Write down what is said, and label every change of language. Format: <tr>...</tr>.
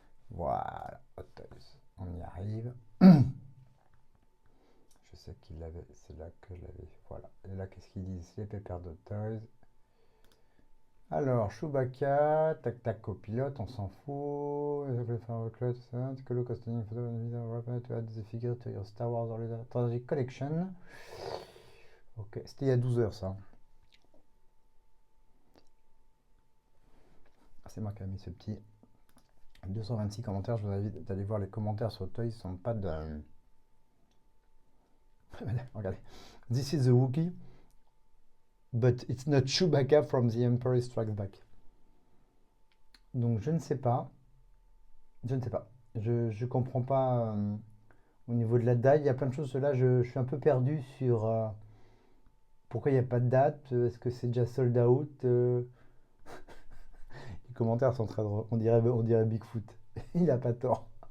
<fr>Voilà, Hot Toys. On y arrive. Je sais qu'il l'avait, c'est là que je l'avais. Voilà. Et là, qu'est-ce qu'ils disent? Les pépères d'Hot Toys. Alors, Chewbacca, tac tac copilote, on s'en fout.</fr> <en>Color costuming, photo, video, to add the figure to your Star Wars Trilogy Collection.</en> <fr>Ok, c'était il y a 12 heures ça. C'est moi qui ai mis ce petit 226 commentaires. Je vous invite d'aller voir les commentaires sur Toys. Ils sont pas de. Regardez.</fr> <en>This is the Wookiee, but it's not Chewbacca from the Empire Strikes Back.</en> <fr>Donc je ne sais pas. Je ne sais pas. Je comprends pas au niveau de la date. Il y a plein de choses. Là, je suis un peu perdu sur pourquoi il n'y a pas de date. Est-ce que c'est déjà sold out Les commentaires sont très drôles. On dirait Bigfoot. Il n'a pas tort.</fr>